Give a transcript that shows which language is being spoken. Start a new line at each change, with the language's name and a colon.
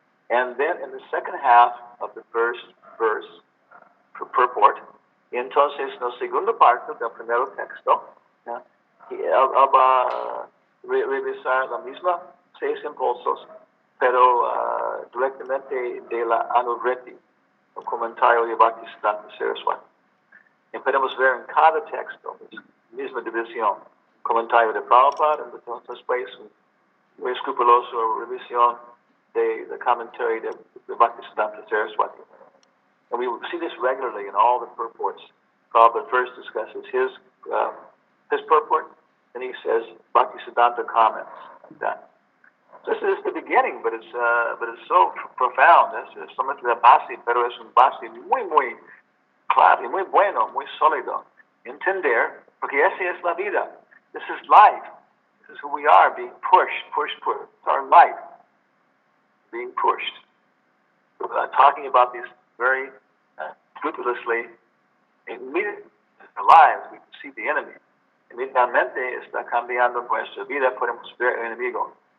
English: And then in the second half of the first verse, purport,
Spanish: y entonces en la segunda parte del primer texto, él va a revisar la misma 6 impulsos, pero directamente de la Anuvriti, el comentario de Bhaktisiddhanta Saraswati. Y podemos ver en cada texto, misma división, comentario de Prabhupada, y entonces después muy escrupuloso revisión del comentario de Bhaktisiddhanta Saraswati.
English: And we see this regularly in all the purports. Prabhupada first discusses his purport, and he says Bhaktisiddhanta comments like that. This is the beginning, but it's so profound.
Spanish: Es solamente la base, pero es un base muy claro, muy bueno, muy sólido. Entender, porque esa es la vida.
English: This is life. This is who we are, being pushed. It's our life, being pushed. Talking about these very scrupulously, immediately in our lives, we can see the enemy.
Spanish: Inmediatamente está cambiando nuestra vida, podemos ver el enemigo.